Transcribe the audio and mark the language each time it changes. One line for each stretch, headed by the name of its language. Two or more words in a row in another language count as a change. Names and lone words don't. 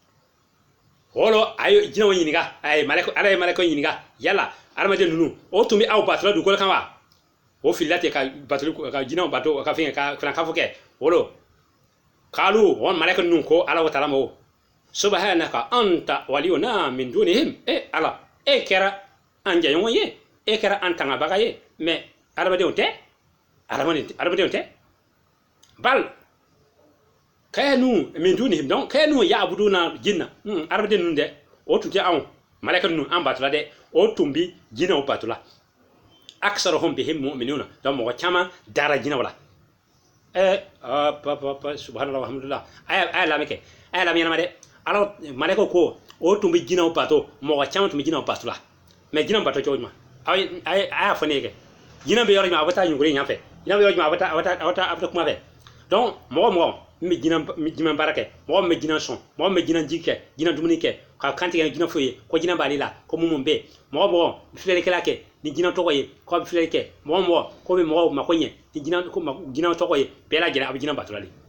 Bambara: mo ko fili holo ayo jinɛw ɲininka ayi ala ye malakaw ɲininka yala adamaden ninnu o tun bɛ aw batula dugukolo kan wa o filila ten ka batuli ka jinɛw bato ka fɛn ka filan kafo kɛ holo kalu on malaka ninnu ko ala wa taala ma o
Arabic: سبحانك أنت ولينا من دونهم
Bambara: ala kɛra an jɛɲɔgɔn ye kɛra an tangabaga ye mais adamadenw tɛ bal
Arabic: كانوا من دونهم
Bambara: donc
Arabic: كانوا يعبدون الجن
Bambara: adamaden ninnu dɛ o tun tɛ anw malaka ninnu an batula dɛ o tun bi jinɛw batula
Arabic: أكثرهم بهم مؤمنون
Bambara: donc mɔgɔ caman dara jinɛw la
Arabic: سبحان الله الحمد لله
Bambara: aya lamɛkɛ aya lamɛnama dɛ ala malaka ko o tun bi jinɛw bato mɔgɔ caman tun bi jinɛw batula mais jinɛw bato cogo jumɛn aya fɔ ne ye kɛ jinɛ bɛ yɔrɔ jumɛn a bɛ taa ɲugulen yan fɛ jinɛ bɛ yɔrɔ jumɛn a bɛ taa kuma fɛ donc mɔgɔ min bɛ jinɛ baara kɛ mɔgɔ min bɛ jinɛ sɔn mɔgɔ min bɛ jinɛ ji kɛ jinɛ dumuni kɛ ka kantigɛ jinɛ foyi ye ko jinɛ b'ale la ko mun bɛ mɔgɔ filɛlikɛla kɛ ni jinɛ tɔgɔ ye ko a bɛ filɛli kɛ mɔgɔ ko bɛ mɔgɔw mako ɲɛ ni jinɛ tɔgɔ ye bɛɛ lajɛlen a bɛ jinɛ batula de